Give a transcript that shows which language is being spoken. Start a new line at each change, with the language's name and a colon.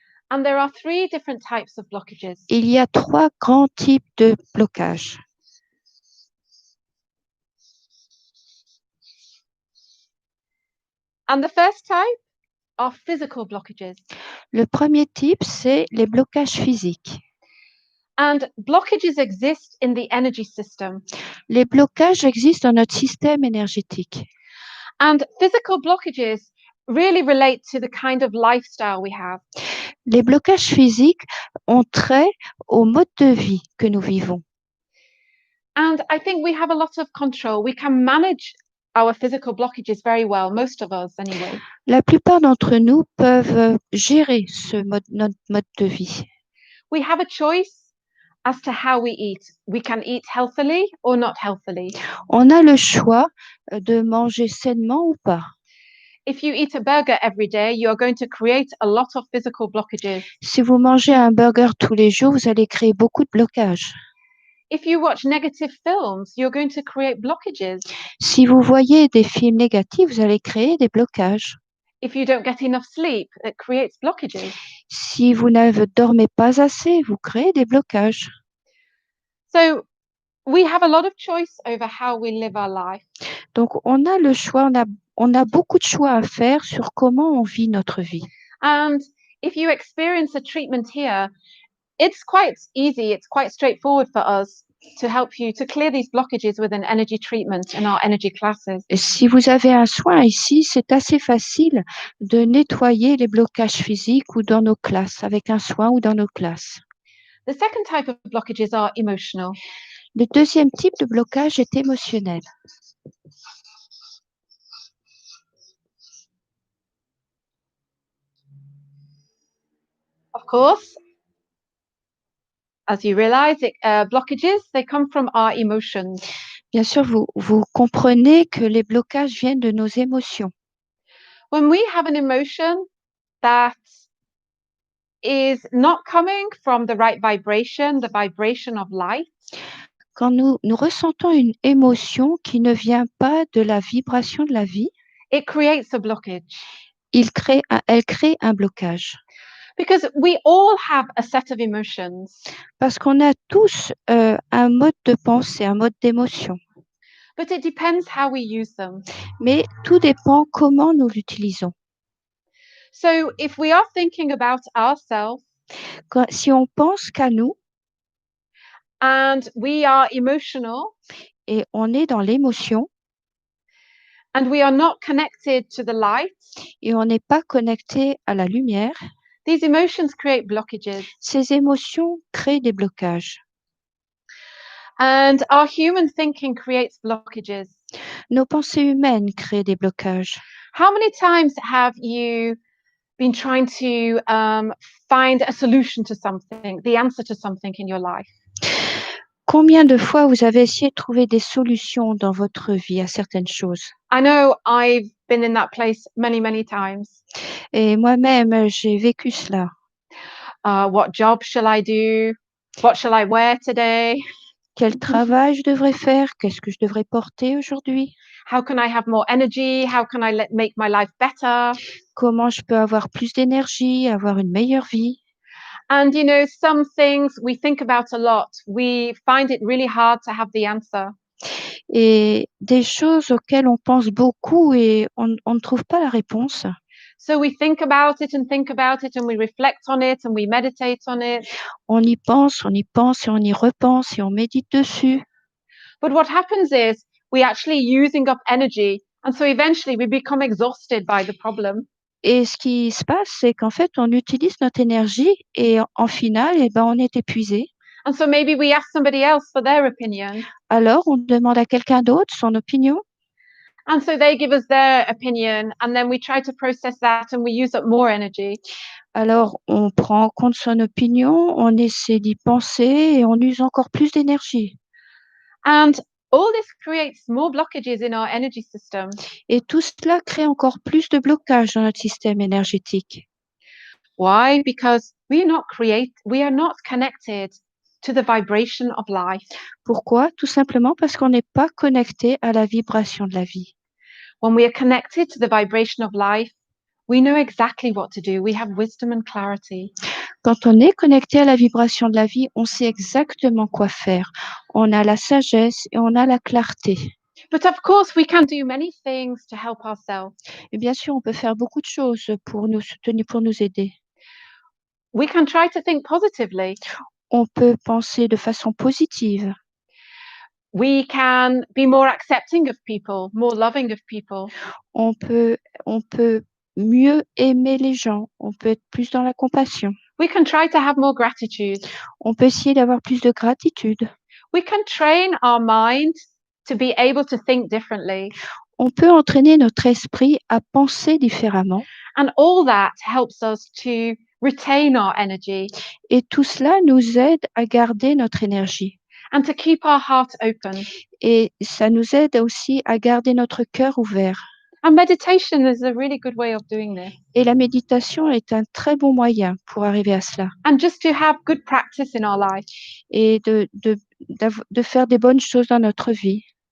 English: And there are 3 different types of blockages.
French: Il y a 3 grands types de blocages.
English: And the first type are physical blockages.
French: Le premier type, c'est les blocages physiques.
English: And blockages exist in the energy system.
French: Les blocages existent dans notre système énergétique.
English: And physical blockages really relate to the kind of lifestyle we have.
French: Les blocages physiques ont trait au mode de vie que nous vivons.
English: And I think we have a lot of control. We can manage our physical blockages very well, most of us anyway.
French: La plupart d'entre nous peuvent gérer notre mode de vie.
English: We have a choice as to how we eat. We can eat healthily or not healthily.
French: On a le choix de manger sainement ou pas.
English: If you eat a burger every day, you are going to create a lot of physical blockages.
French: Si vous mangez un burger tous les jours, vous allez créer beaucoup de blocages.
English: If you watch negative films, you're going to create blockages.
French: Si vous voyez des films négatifs, vous allez créer des blocages.
English: If you don't get enough sleep, it creates blockages.
French: Si vous ne dormez pas assez, vous créez des blocages.
English: So we have a lot of choice over how we live our life.
French: Donc, on a le choix, on a on a beaucoup de choix à faire sur comment on vit notre vie.
English: And if you experience a treatment here, it's quite easy, it's quite straightforward for us to help you to clear these blockages with an energy treatment in our energy classes.
French: Et si vous avez un soin ici, c'est assez facile de nettoyer les blocages physiques ou dans nos classes, avec un soin ou dans nos classes.
English: The second type of blockages are emotional.
French: Le deuxième type de blocage est émotionnel.
English: Of course, as you realize, blockages, they come from our emotions.
French: Bien sûr, vous comprenez que les blocages viennent de nos émotions.
English: When we have an emotion that is not coming from the right vibration, the vibration of light,
French: Quand nous ressentons une émotion qui ne vient pas de la vibration de la vie,
English: it creates a blockage.
French: elle crée un blocage.
English: Because we all have a set of emotions,
French: Parce qu'on a tous un mode de pensée, un mode d'émotion.
English: but it depends how we use them.
French: Mais tout dépend comment nous l'utilisons.
English: So if we are thinking about ourselves
French: Si on pense qu'à nous
English: and we are emotional
French: et on est dans l'émotion
English: and we are not connected to the light,
French: et on n'est pas connecté à la lumière,
English: these emotions create blockages.
French: ces émotions créent des blocages.
English: And our human thinking creates blockages.
French: Nos pensées humaines créent des blocages.
English: How many times have you been trying to find a solution to something, the answer to something in your life?
French: Combien de fois vous avez essayé de trouver des solutions dans votre vie à certaines choses?
English: I know I've been in that place many, many times.
French: Et moi-même, j'ai vécu cela.
English: What job shall I do? What shall I wear today?
French: Quel travail je devrais faire? Qu'est-ce que je devrais porter aujourd'hui?
English: How can I have more energy? How can I make my life better?
French: Comment je peux avoir plus d'énergie, avoir une meilleure vie?
English: And you know, some things we think about a lot. We find it really hard to have the answer.
French: Et des choses auxquelles on pense beaucoup et on ne trouve pas la réponse.
English: So we think about it and we reflect on it and we meditate on it.
French: On y pense et on y repense et on médite dessus.
English: But what happens is we actually using up energy. And so eventually we become exhausted by the problem.
French: Et ce qui se passe, c'est qu'en fait, on utilise notre énergie et en finale, eh ben, on est épuisé.
English: And so maybe we ask somebody else for their opinion.
French: Alors, on demande à quelqu'un d'autre son opinion.
English: And so they give us their opinion and then we try to process that and we use up more energy.
French: Alors, on prend en compte son opinion, on essaie d'y penser et on use encore plus d'énergie.
English: And all this creates more blockages in our energy system.
French: Et tout cela crée encore plus de blocages dans notre système énergétique.
English: Why? Because we are not connected to the vibration of life.
French: Pourquoi? Tout simplement parce qu'on n'est pas connecté à la vibration de la vie.
English: When we are connected to the vibration of life, we know exactly what to do. We have wisdom and clarity.
French: Quand on est connecté à la vibration de la vie, on sait exactement quoi faire. On a la sagesse et on a la clarté.
English: But of course, we can do many things to help ourselves.
French: Et bien sûr, on peut faire beaucoup de choses pour nous soutenir, pour nous aider.
English: We can try to think positively.
French: On peut penser de façon positive.
English: We can be more accepting of people, more loving of people.
French: On peut mieux aimer les gens. On peut être plus dans la compassion.
English: We can try to have more gratitude.
French: On peut essayer d'avoir plus de gratitude.
English: We can train our mind to be able to think differently.
French: On peut entraîner notre esprit à penser différemment.
English: And all that helps us to retain our energy.
French: Et tout cela nous aide à garder notre énergie.
English: And to keep our heart open.
French: Et ça nous aide aussi à garder notre cœur ouvert.
English: And meditation is a really good way of doing this.
French: Et la méditation est un très bon moyen pour arriver à cela.
English: And just to have good practice in our life.
French: Et de faire des bonnes choses dans notre vie.